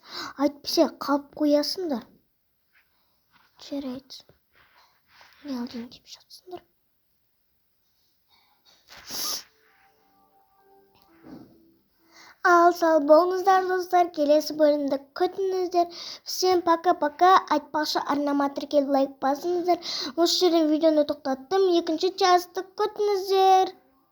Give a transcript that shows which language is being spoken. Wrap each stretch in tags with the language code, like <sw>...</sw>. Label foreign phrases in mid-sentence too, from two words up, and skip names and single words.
<kk>Әйтпесе қалып қоясыңдар. Жарайды. Не алдың деп жатсыңдар. Ал сау болыңыздар достар, келесі бөлімді күтіңіздер.</kk> <ru>Всем пока-пока.</ru> <kk>Айтпақшы арнама тіркеліп лайк басыңыздар. Осы жерден видеоны тоқтаттым. Екінші частты күтіңіздер.</kk>